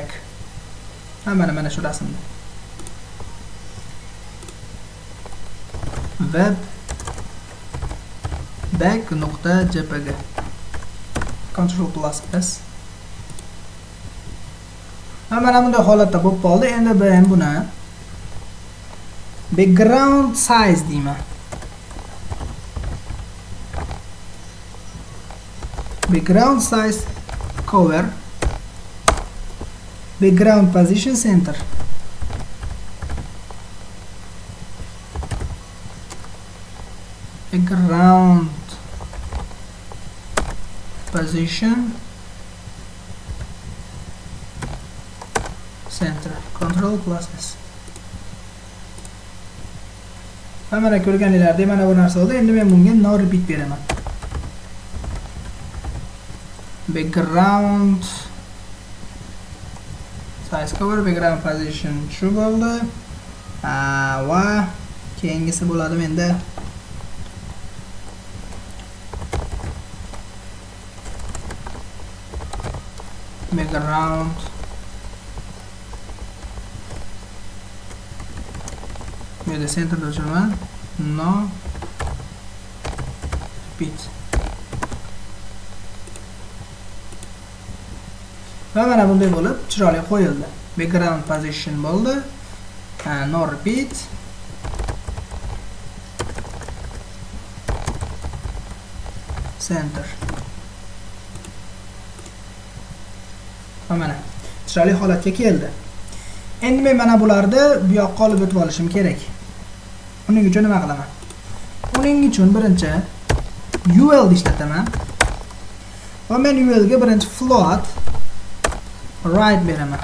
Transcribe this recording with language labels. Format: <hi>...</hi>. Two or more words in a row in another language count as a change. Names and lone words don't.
<uz>Mana shu rasmda. webback.jpg.</uz> <en>Ctrl+S.</en> <uz>Mana bunday holatda bo'lib qoldi. Endi men buni</uz> <en>background size</en> <uz>deyman.</uz> <en>Background size cover background position center. Background position center. Control plus S.</en> <uz>Va mana ko'rganinglardek mana bu narsa bo'ldi. Endi men bunga</uz> <en>no repeat</en> <uz>beraman.</uz> <en>Background size cover, background position</en> <uz>shu bo'ldi. Va keyingisi bo'ladi menda background bu yerda centerda o'chiraman.</uz> <en>No repeat.</en> <uz>Va mana bunday bo'lib chiroyli qo'yildi.</uz> <en>Background position bo'ldi. No repeat. Center.</en> <uz>Va mana chiroyli holatga keldi. Endi men mana bularni bu yoqqa olib o'tib olishim kerak. Uning uchun nima qilaman? Uning uchun birinchi UL ni ishlataman. Va men UL ga birinchi</uz> <en>float right</en> <uz>beraman.</uz>